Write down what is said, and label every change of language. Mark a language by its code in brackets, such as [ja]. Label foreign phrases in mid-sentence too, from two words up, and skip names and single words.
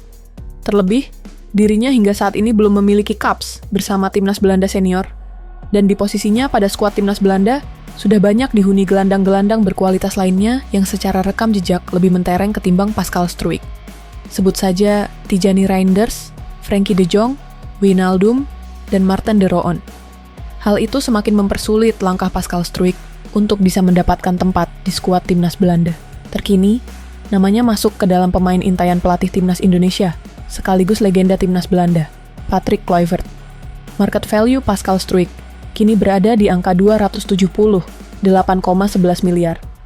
[id] Terlebih, dirinya hingga saat ini belum memiliki caps bersama Timnas Belanda senior. Dan di posisinya pada skuad Timnas Belanda, sudah banyak dihuni gelandang-gelandang berkualitas lainnya yang secara rekam jejak lebih mentereng ketimbang Pascal Struijk. Sebut saja Tijani Reinders, Frenkie de Jong, Wijnaldum, dan Marten de Roon. Hal itu semakin mempersulit langkah Pascal Struijk untuk bisa mendapatkan tempat di skuad Timnas Belanda. Terkini, namanya masuk ke dalam pemain intaian pelatih Timnas Indonesia, sekaligus legenda Timnas Belanda, Patrick Kluivert. [en] Market value [id] Pascal Struijk kini berada di angka 278,11 miliar.